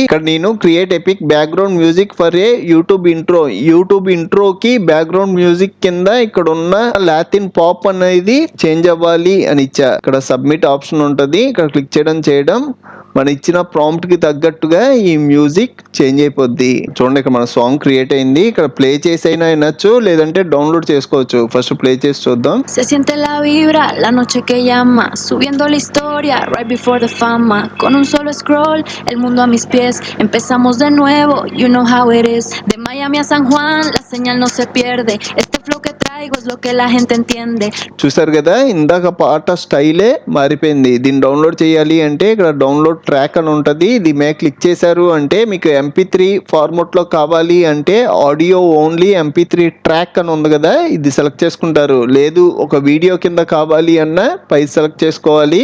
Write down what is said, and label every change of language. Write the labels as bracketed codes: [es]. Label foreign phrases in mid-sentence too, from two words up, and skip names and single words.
[te] ఇక్కడ నేను [en] create epic background music for a YouTube intro background music [te] కింద ఇక్కడ ఉన్న [en] Latin pop [te] అనేది చేంజ్ అవ్వాలి అని ఇచ్చా. ఇక్కడ [en] submit option [te] ఉంటుంది. ఇక్కడ క్లిక్ చేయడం మన ఇచ్చిన ప్రాంప్ట్ కి తగ్గట్టుగా ఈ [en] music change [te] అయిపోద్ది. చూడండి ఇక్కడ మన [en] song create [te] అయింది. ఇక్కడ ప్లే చేసైనా వినొచ్చు, లేదంటే డౌన్లోడ్ చేసుకోవచ్చు. [en] first play [te] చేసి చూద్దాం. [es] Se siente la vibra, la noche que llama, subiendo la historia, [en] right before the fama. [es] Con un solo scroll, el mundo a mis pies. Empezamos de nuevo, [en] you know how it is. [es] De Miami a San Juan, la señal no se pierde. Este flow que traigo es lo que la gente entiende. [te] చూసారు కదా, ఇందాక పాట స్టైలే మారిపోయింది. దీన్ని డౌన్లోడ్ చేయాలి అంటే ఇక్కడ [en] download track [te] అని ఉంటుంది. ఇది మే క్లిక్ చేశారు అంటే మీకు [en] MP3 format [te] లో కావాలి అంటే [en] audio only MP3 track [te] అని ఉంది కదా, ఇది సెలెక్ట్ చేసుకుంటారు. లేదు ఒక వీడియో కింద కావాలి అన్న పై సెలెక్ట్ చేసుకోవాలి.